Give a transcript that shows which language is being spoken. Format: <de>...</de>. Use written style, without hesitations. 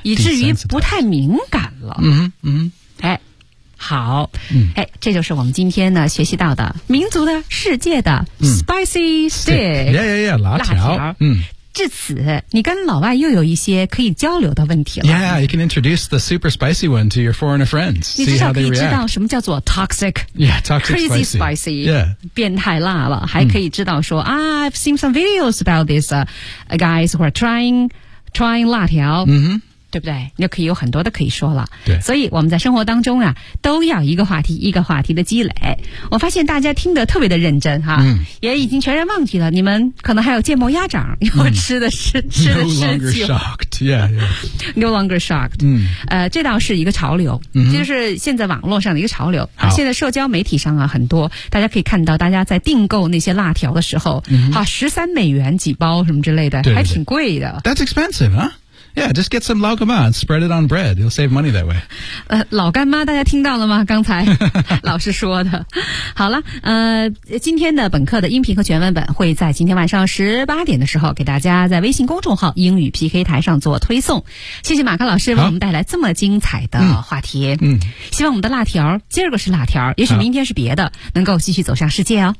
<zh>以至于不太敏感了。嗯嗯。哎，好。嗯。哎，这就是我们今天呢学习到的民族的世界的、嗯、</zh> <en>spicy stick. Yeah, yeah, yeah,</en> <zh>辣条。嗯。至此你跟老外又有一些可以交流的问题了</zh> <en>Yeah, you can introduce the super spicy one to your foreigner friends See how they react</en> <zh>你至少可以知道什么叫做 toxic</zh> <en>Yeah, toxic crazy spicy, spicy Yeah</en> <zh>变态辣了还可以知道说、</zh> <en>mm. ah, I've seen some videos about this guys who are trying 辣条、 mm-hmm.</en> <zh>对不对你就可以有很多的可以说了对所以我们在生活当中啊都要一个话题一个话题的积累我发现大家听得特别的认真哈、 mm. 也已经全然忘记了你们可能还有芥末鸭掌要吃的是、</zh> <en>mm.</en> <zh>吃的是</zh> <en>No longer shocked yeah, yeah. No longer shocked、 mm.</en> <zh>这倒是一个潮流、 mm-hmm. 就是现在网络上的一个潮流、啊、现在社交媒体上啊很多大家可以看到大家在订购那些辣条的时候、 mm-hmm. 啊 ,13 美元几包什么之类的对对对还挺贵的</zh> <en>That's expensive, huhYeah, just get some 老干妈 and spread it on bread. You'll save money that way.</en> <zh>老干妈大家听到了吗刚才老师说的。好了今天的本课的音频和全文本会在今天晚上18点的时候给大家在微信公众号英语 PK 台上做推送。谢谢马克老师为我们带来这么精彩的话题。希望我们的辣条今儿个是辣条也许明天是别的能够继续走向世界哦。</zh>